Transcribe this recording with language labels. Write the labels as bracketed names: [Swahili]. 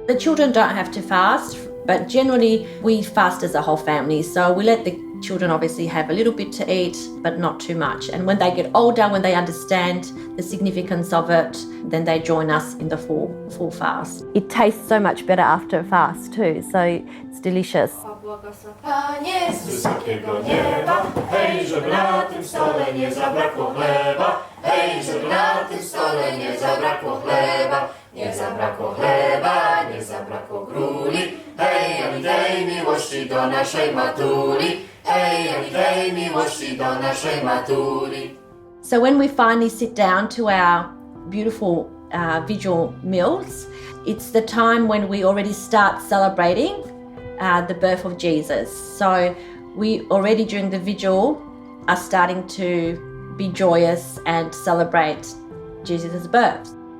[English] The children don't have to fast, but generally we fast as a whole family. So we let the children obviously have a little bit to eat, but not too much. And when they get older, when they understand the significance of it, then they join us in the full fast. It tastes so much better after a fast too, so it's delicious. [Polish] Panie z wysokiego nieba, hej, żeby na tym stole nie zabrakło chleba, hej, żeby na tym stole nie zabrakło chleba, nie zabrakło chleba, nie zabrakło gruli, hej, ani tej miłości do naszej matuli, hej, ani tej miłości do naszej matuli. [English] So when we finally sit down to our beautiful vigil meals, it's the time when we already start celebrating the birth of Jesus. So we already during the vigil are starting to be joyous and celebrate Jesus' birth.